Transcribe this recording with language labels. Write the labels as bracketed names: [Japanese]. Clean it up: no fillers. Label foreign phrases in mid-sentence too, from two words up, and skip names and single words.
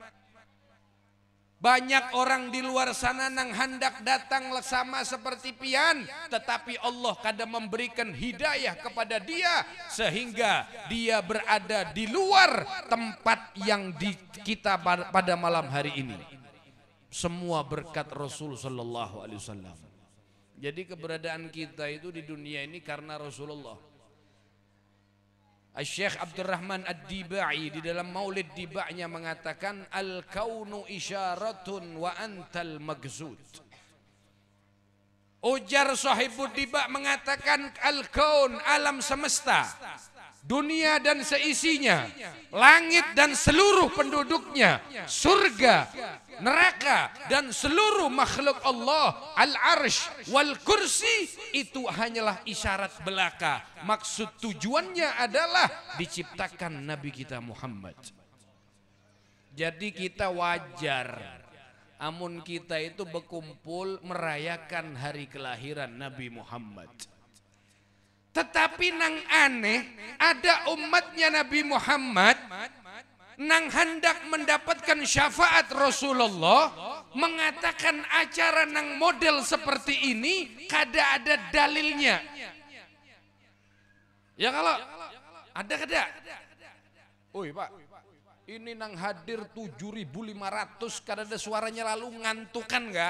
[Indonesian] Banyak orang di luar sana nang hendak datang sama seperti pian, tetapi Allah kada memberikan hidayah kepada dia sehingga dia berada di luar tempat yang kita pada malam hari ini. Semua berkat Rasul [Arabic] صلى الله عليه وسلم. [Indonesian] Jadi keberadaan kita itu di dunia ini karena Rasulullah. Syekh Abdurrahman Ad-Dibai di dalam Maulid Diba'nya mengatakan, [Arabic] الكون إشارة وأنت المقصود. [Indonesian] Ujar Sahibud Diba mengatakan, al-kaun, alam semesta, dunia dan seisinya, langit dan seluruh penduduknya, surga, neraka dan seluruh makhluk Allah, [Arabic] العرش والكرسي, [Indonesian] itu hanyalah isyarat belaka. Maksud tujuannya adalah diciptakan Nabi kita Muhammad. Jadi kita wajar amun kita itu berkumpul merayakan hari kelahiran Nabi Muhammad. Tetapi nang aneh, ada umatnya Nabi Muhammad nang hendak mendapatkan syafaat Rasulullah, mengatakan acara nang model seperti ini kada ada dalilnya. Ya kalau ada kada? Oi Pak, ini nang hadir 7.500 kada ada suaranya, lalu ngantukan enggak?